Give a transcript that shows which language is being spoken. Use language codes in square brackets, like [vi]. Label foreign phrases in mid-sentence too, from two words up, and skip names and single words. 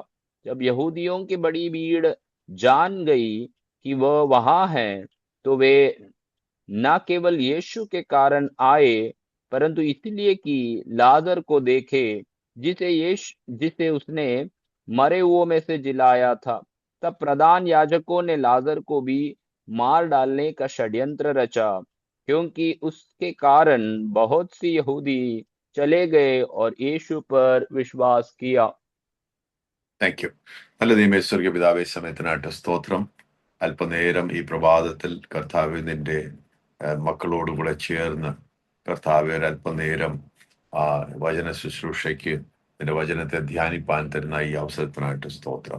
[hi] जब यहूदियों की बड़ी भीड़ जान गई कि वह वहां है, तो वे न केवल यीशु के कारण आए, परंतु इसलिए कि लाजर को देखे जिसे उसने मरे हुओं में से जिलाया था। तब प्रधान याजकों ने लाजर को भी मार डालने का षड्यंत्र रचा, क्योंकि उसके कारण बहुत सी यहूदी चले गए और यीशु पर विश्वास किया। [en] Thank you. [ml] നല്ല ദൈവമേശ്വര്യ പിതാവേ, സമയത്തിനായിട്ട് സ്തോത്രം. അല്പനേരം ഈ പ്രഭാതത്തിൽ കർത്താവ് നിന്റെ മക്കളോടുകൂടെ ചേർന്ന് കർത്താവ് ഒരല്പനേരം വചന ശുശ്രൂഷയ്ക്ക് നിന്റെ വചനത്തെ ധ്യാനിപ്പാൻ തരുന്ന ഈ അവസരത്തിനായിട്ട് സ്തോത്രം.